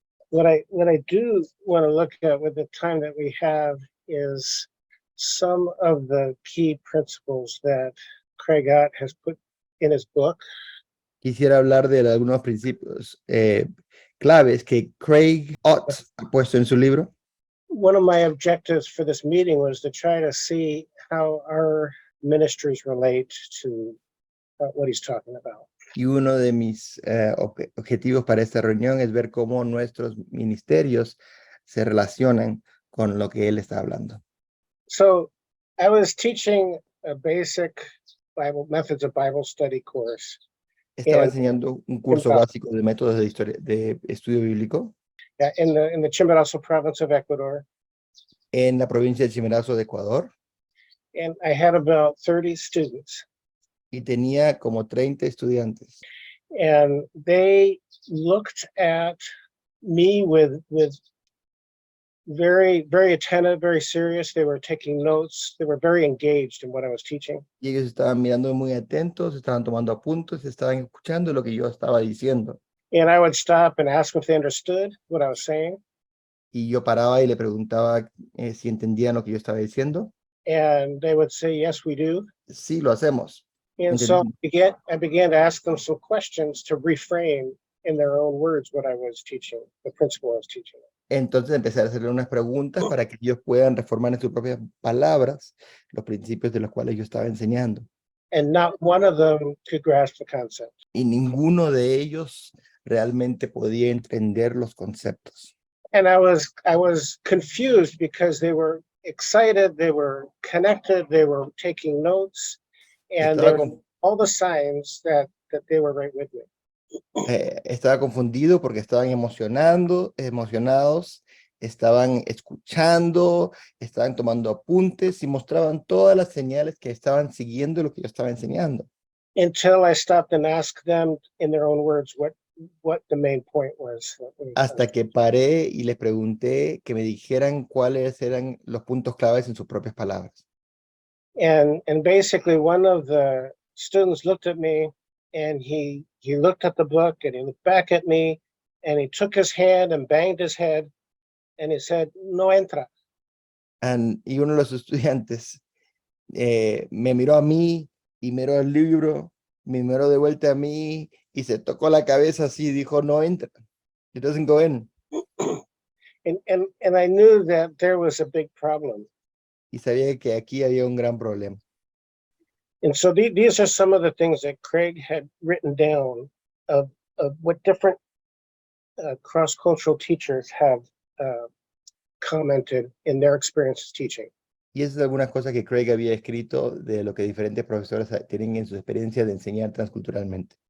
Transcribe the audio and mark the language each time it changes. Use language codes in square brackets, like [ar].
[en] What I do want to look at with the time that we have is some of the key principles that Craig Ott has put in his book. [es] Quisiera hablar de algunos principios claves que Craig Ott ha puesto en su libro. [en] One of my objectives for this meeting was to try to see how our ministries relate to what he's talking about. [es] Y uno de mis objetivos para esta reunión es ver cómo nuestros ministerios se relacionan con lo que él está hablando. [en] So I was teaching a basic methods of Bible study course. [es] Estaba enseñando un curso básico de métodos de estudio bíblico [en] in the Chimborazo province of Ecuador. [es] en la provincia de Chimborazo de Ecuador. [en] And I had about 30 students. [es] Y tenía como 30 estudiantes. [en] And they looked at me with very, very attentive, very serious. They were taking notes. They were very engaged in what I was teaching. [es] Y ellos estaban mirando muy atentos, estaban tomando apuntes, estaban escuchando lo que yo estaba diciendo. [en] And I would stop and ask them if they understood what I was saying. [es] Y yo paraba y le preguntaba si entendían lo que yo estaba diciendo. [en] And they would say, yes, we do. [es] Sí, lo hacemos. [en] And so I began to ask them some questions to reframe in their own words what I was teaching, the principle I was teaching. [es] Entonces empecé a hacerle unas preguntas para que ellos puedan reformar en sus propias palabras los principios de los cuales yo estaba enseñando. [en] And not one of them could grasp the concept. [es] Y ninguno de ellos realmente podía entender los conceptos. [en] And I was confused because they were excited, they were connected, they were taking notes, and there were all the signs that they were right with me. [es] Estaba confundido porque estaban emocionados, estaban escuchando, estaban tomando apuntes y mostraban todas las señales que estaban siguiendo lo que yo estaba enseñando. [en] Until I stopped and asked them in their own words what the main point was. [es] Hasta que paré y les pregunté que me dijeran cuáles eran los puntos claves en sus propias palabras. [en] And basically one of the students looked at me and he looked at the book and he looked back at me and he took his hand and banged his head and he said, [es] no entra. Y uno de los estudiantes me miró a mí y miró el libro, me miró de vuelta a mí y se tocó la cabeza así y dijo, no entra. [en] It doesn't go in. And I knew that there was a big problem. [es] Y sabía que aquí había un gran problema. [en] And so these are some of the things that Craig had written down of what different cross-cultural teachers have commented in their experiences teaching. [es] Y esas son algunas cosas que Craig había escrito de lo que diferentes profesores tienen en su experiencia de enseñar transculturalmente.